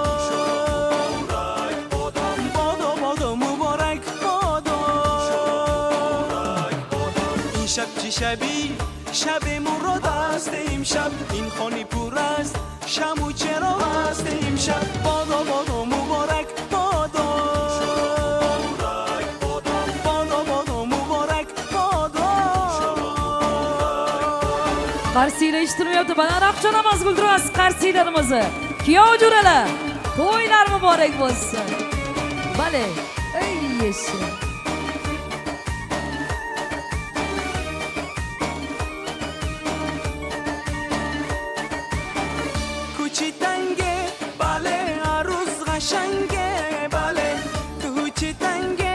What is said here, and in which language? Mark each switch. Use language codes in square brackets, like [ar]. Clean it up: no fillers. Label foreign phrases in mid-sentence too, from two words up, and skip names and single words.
[fa] بادا مبارک بادا این شب چی شبی شب مراد است امشب این خانه پر است شمع چرا است امشب بادا بادا مبارک بادا بادا مبارک بادا [uz] Qarsilar eshitmayapti. Balandroq choramiz guldiroz qarsilarimizni. Kuyov jo'ralar, to'ylar muborak bo'lsin. Bale, ey yeshi. [fa] کوچیتنگه بله عروس قشنگه بله کوچیتنگه